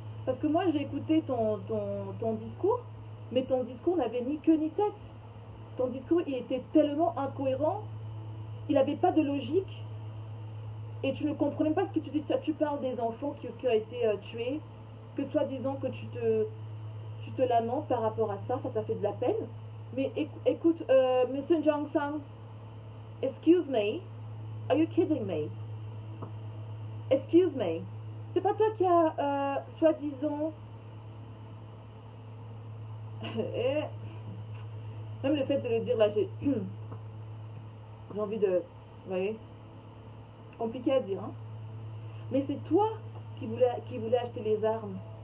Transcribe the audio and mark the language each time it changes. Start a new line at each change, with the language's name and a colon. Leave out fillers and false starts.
French: Parce que moi j'ai écouté ton discours, mais ton discours n'avait ni queue ni tête. Ton discours il était tellement incohérent, il n'avait pas de logique, et tu ne comprenais pas ce que tu dis. Tu parles des enfants qui ont été tués, que soi-disant que tu te lamentes par rapport à ça, ça t'a fait de la peine. Mais écoute, Monsieur Jang Sang,
English: excuse me, are you kidding me? Excuse me,
French: c'est pas toi qui a soi-disant même le fait de le dire là, j'ai envie de, vous voyez, compliqué à dire, hein. Mais c'est toi qui voulais acheter les armes